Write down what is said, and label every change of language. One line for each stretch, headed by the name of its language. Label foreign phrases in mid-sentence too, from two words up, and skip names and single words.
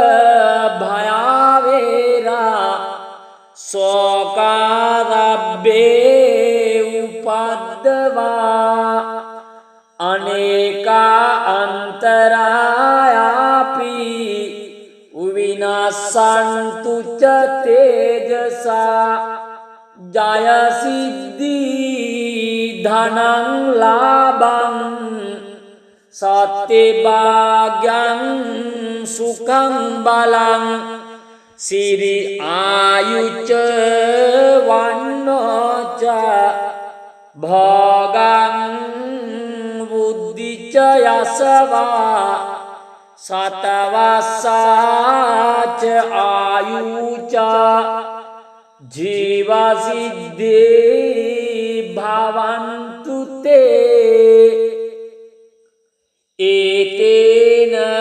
Pali: භයවේරා සෝකාරබ්බේ උපද්දවා අනේකා අන්තරායාපි විනාසන්තු ච තේජසා ජය සිද්ධි ධනං ලාභං සත්‍ය භාග්‍යං සුඛං බලං සිරි ආයුච්ච වන්නෝච භෝගං බුද්ධිච යසවා සතවස්සාච ආයුච ජීවසිද්ධි භවන්තු තේ ඒතේන